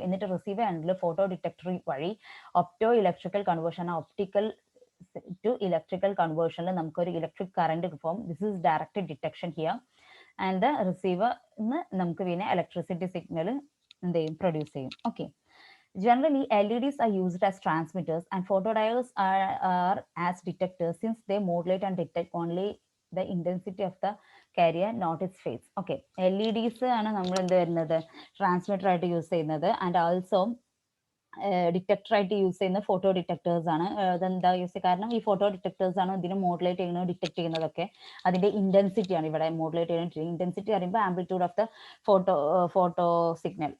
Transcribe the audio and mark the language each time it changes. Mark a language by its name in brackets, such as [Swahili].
[Malayalam] എന്നിട്ട് receiver ആൻഡിൽ photo detector വഴി opto electrical conversion, optical to electrical കൺവേർഷനിൽ നമുക്കൊരു electric current form. [English] This is direct detection here. And the receiver [Malayalam] നമുക്ക് പിന്നെ [English] Electricity signal എന്ത് ചെയ്യും, produce ചെയ്യും. Okay, generally LEDs are used as transmitters and photodiodes are as detectors, since they modulate and detect only the intensity of the carrier, not its phase. [Malayalam] Okay, LEDs ആണ് നമ്മൾ എന്ത് വരുന്നത്, transmitter ആയിട്ട് use ചെയ്യുന്നത്. And also detector ആയിട്ട് use ചെയ്യുന്ന photo detectors ആണ്. അതെന്താ യൂസ്, കാരണം ഈ ഫോട്ടോ ഡിറ്റക്ടേഴ്സ് ആണ് ഇതിനെ മോഡുലേറ്റ് ചെയ്യുന്നത്, ഡിറ്റക്ട് ചെയ്യുന്നതൊക്കെ. അതിന്റെ ഇന്റൻസിറ്റി ആണ് ഇവിടെ മോഡുലേറ്റ് ചെയ്യുന്നത്. ഇന്റൻസിറ്റി പറയുമ്പോൾ [English] Amplitude of the photo signal.